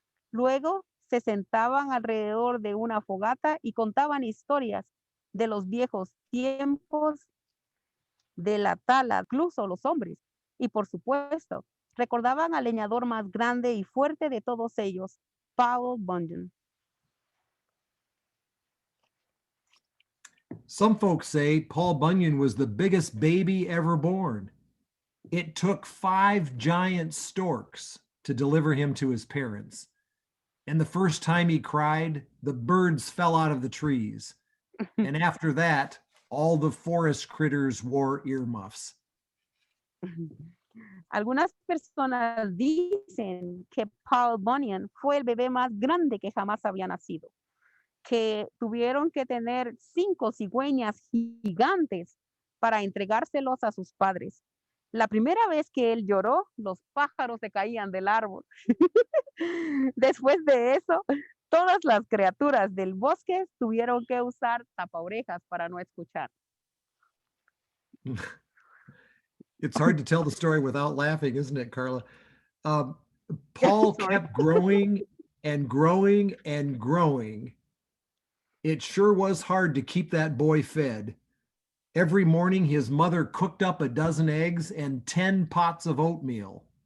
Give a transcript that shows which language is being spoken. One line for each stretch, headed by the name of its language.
Spanish: Luego se sentaban alrededor de una fogata y contaban historias de los viejos tiempos de la tala, incluso los hombres. Y por supuesto, recordaban al leñador más grande y fuerte de todos ellos, Paul Bunyan.
English: Some folks say Paul Bunyan was the biggest baby ever born. It took 5 giant storks to deliver him to his parents. And the first time he cried, the birds fell out of the trees. And after that, all the forest critters wore earmuffs.
Spanish: Algunas personas dicen que Paul Bunyan fue el bebé más grande que jamás había nacido, que tuvieron que tener 5 cigüeñas gigantes para entregárselos a sus padres. La primera vez que él lloró, los pájaros se caían del árbol. Después de eso, todas las criaturas del bosque tuvieron que usar tapaorejas para no escuchar.
English: It's hard to tell the story without laughing, isn't it, Carla? Paul kept growing and growing and growing. It sure was hard to keep that boy fed. Every morning, his mother cooked up a dozen eggs and 10 pots of oatmeal.